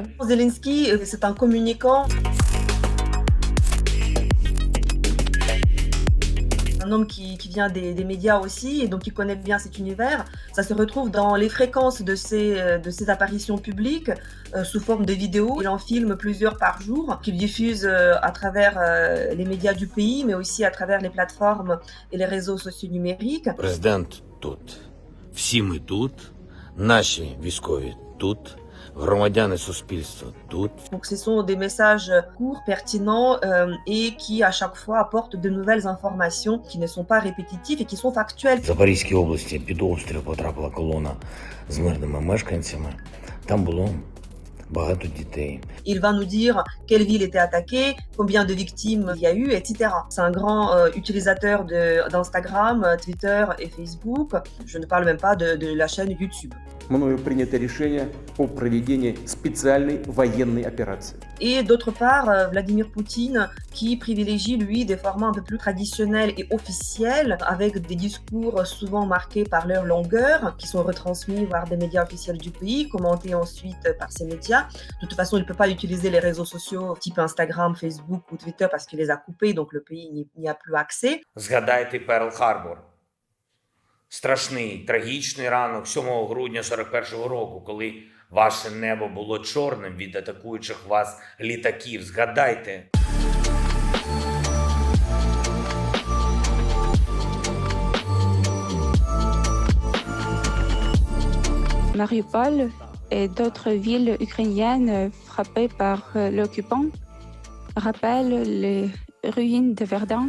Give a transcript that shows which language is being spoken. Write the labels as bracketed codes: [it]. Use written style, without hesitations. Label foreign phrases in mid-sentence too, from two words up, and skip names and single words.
[fr] Zelensky, c'est un communicant. Un homme qui vient des médias aussi et donc qui connaît bien cet univers. Ça se retrouve dans les fréquences de ses apparitions publiques sous forme de vidéos. Il en filme plusieurs par jour, qu'il diffuse à travers les médias du pays, mais aussi à travers les plateformes et les réseaux sociaux numériques. [uk] Президент тут. Всі ми тут. Наші військові тут. Громадяни суспільства тут. [fr] Donc ce sont des messages courts, pertinents et qui à chaque fois apportent de nouvelles informations qui ne sont pas répétitives et qui sont factuelles. [uk] В Запорізькій області під обстріл потрапила колона з мирними мешканцями. Там було багато дітей. [fr] Il va nous dire quelle ville était attaquée, combien de victimes il y a eu, etc. C'est un grand utilisateur d'Instagram, Twitter et Facebook. Je ne parle même pas de la chaîne YouTube. [ru] Мною принято решение о проведении специальной военной операции. [fr] Et d'autre part, Vladimir Poutine qui privilégie, lui, des formats un peu plus traditionnels et officiels, avec des discours souvent marqués par leur longueur, qui sont retransmis par des médias officiels du pays, commentés ensuite par ces médias. De toute façon, il ne peut pas utiliser les réseaux sociaux type Instagram, Facebook ou Twitter parce qu'il les a coupés, donc le pays n'y a plus accès. [uk] Згадайте Перл-Харбор. Страшний, трагічний ранок 7 грудня 41-го року, коли ваше небо було чорним від атакуючих вас літаків. Згадайте. [fr] Mariupol et d'autres villes ukrainiennes frappées par l'occupant rappellent les ruines de Verdun.